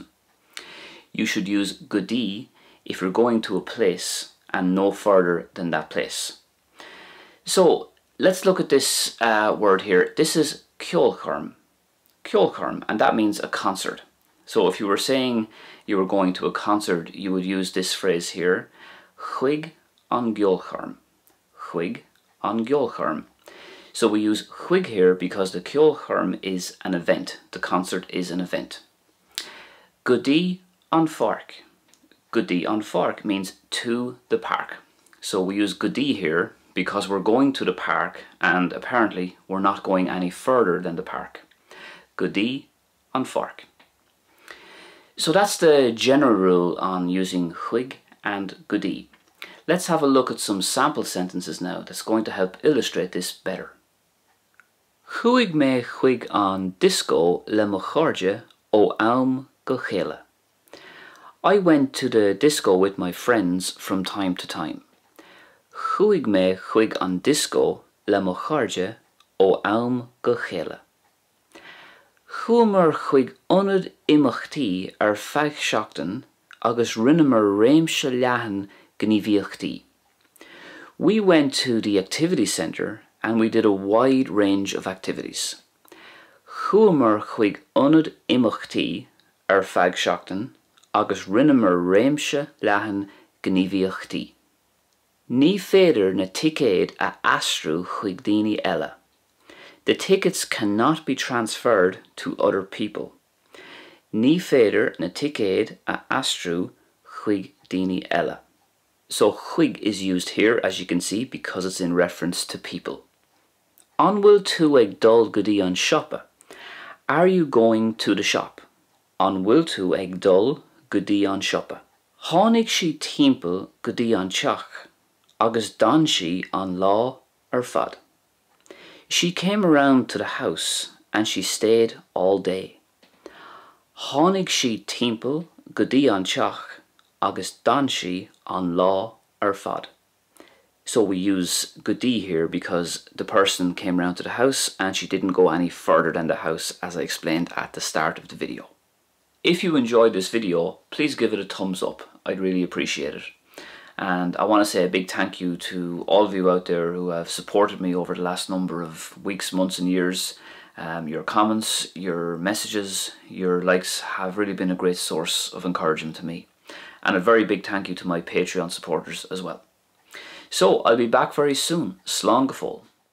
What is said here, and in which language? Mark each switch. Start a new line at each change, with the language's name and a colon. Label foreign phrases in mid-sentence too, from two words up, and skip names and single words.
English: You should use godí if you're going to a place and no further than that place. So let's look at this word here. This is ceolchoirm, and that means a concert. So if you were saying you were going to a concert, you would use this phrase here,
Irish: chuig an ceolchoirm, chuig an ceolchoirm.
English: So we use chuig here because the ceolchoirm is an event, the concert is an event.
Irish: Godí an pháirc. Godí an pháirc
English: means to the park. So we use godí here because we're going to the park and apparently we're not going any further than the park.
Irish: Godí an pháirc.
English: So that's the general rule on using chuig and godí. Let's have a look at some sample sentences now that's going to help illustrate this better.
Irish: Chuig me chuig an disco le mo chairde ó am go chéile.
English: I went to the disco with my friends from time to time.
Irish: Chuig me chuig an disco le mo chairde ó am go chéile. Chuamar chuig ionad imeachtaí ar feadh seachtain agus rinneamar réimse leathan gníomhaíochtaí.
English: We went to the activity centre and we did a wide range of activities.
Irish: Chuamar chuig ionad imeachtaí ar feadh seachtain agus rinneamar réimse leathan gníomhaíochtaí. Ní féidir na ticéad a aistriú chuig daoine eile.
English: The tickets cannot be transferred to other people.
Irish: Ní féidir na ticéad a aistriú chuig daoine eile.
English: So chuig is used here, as you can see, because it's in reference to people.
Irish: An bhfuil tú ag dul go dtí an siopa?
English: Are you going to the shop?
Irish: An bhfuil tú ag dul go dtí an siopa? Tháinig sí timpeall go dtí an teach, agus d'an sí an lá ar fad.
English: She came around to the house and she stayed all day.
Irish: Tháinig sí timpeall go dtí an teach, agus d'an sí an lá ar fad.
English: So we use godí here because the person came round to the house and she didn't go any further than the house, as I explained at the start of the video. If you enjoyed this video, please give it a thumbs up. I'd really appreciate it. And I want to say a big thank you to all of you out there who have supported me over the last number of weeks, months and years. Your comments, your messages, your likes have really been a great source of encouragement to me. And a very big thank you to my Patreon supporters as well. So I'll be back very soon.
Irish: Slán go fóill.